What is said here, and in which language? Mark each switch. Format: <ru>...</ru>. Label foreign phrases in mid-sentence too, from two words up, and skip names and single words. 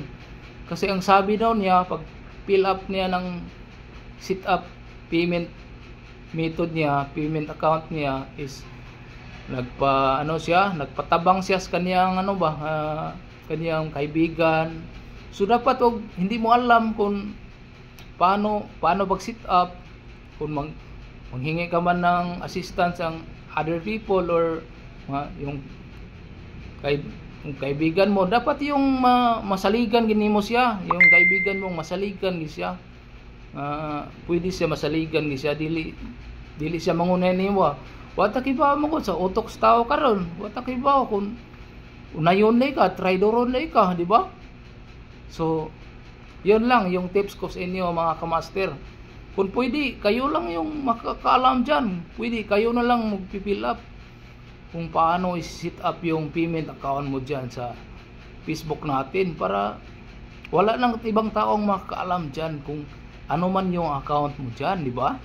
<tl>Kasi ang sabi daw niya, pag fill up niya ng</tl> <en>set up payment method</en> <tl>niya,</tl> <en>payment account</en> <tl>niya, is nagpatabang siya sa kaniyang kaniyang kaibigan. So dapat hindi mo alam kung paano mag-set up, kung manghingi ka man ng assistance ang</tl> <en>other people</en> <tl>or yung kaibigan mo, dapat yung</tl> <ceb>masaligan gini mo siya,</ceb> <tl>yung kaibigan mong</tl> <ceb>masaligan gini siya. Pwede siya masaligan gini siya, dili siya mangunay nimo. Wata kibaw mo ko sa utok sa tao karon. Wata kibaw kung unayon na ka, traidoron na ka, di ba?</ceb> <tl>So, yun lang yung tips ko sa inyo mga kamaster. Kung pwede, kayo lang yung makakaalam dyan. Pwede, kayo na lang mag-fill up kung paano i-set up yung</tl> <en>payment account</en> <tl>mo dyan sa Facebook natin, para wala nang ibang taong makakaalam dyan kung ano man yung account mo dyan, di ba?</tl>